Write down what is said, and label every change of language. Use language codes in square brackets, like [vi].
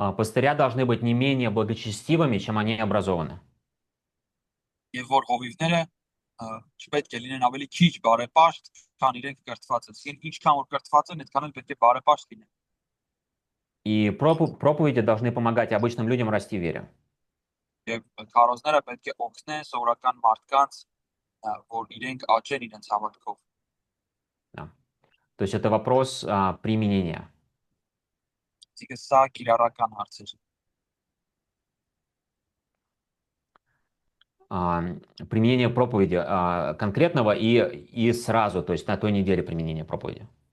[ru] Пастыря должны быть не менее благочестивыми, чем они образованы. [hy] Եվ որ հովիվները չպետք է լինեն ավելի քիչ բարեպաշտ, քան իրենք կրթված են։ Իսկ ինչքան որ կրթված են, այդքան էլ պետք է բարեպաշտ լինեն։ [ru] И проповеди должны помогать обычным людям расти в вере. [hy] Եվ քարոզները պետք է օգնեն սովորական մարդկանց, որ իրենք աճեն իրենց հավատքով։ [ru] Да. То есть это вопрос применения. [hy] Իսկ սա կիրառական հարց է։ [ru] Применение проповеди конкретного и сразу, то есть на той неделе применения проповеди.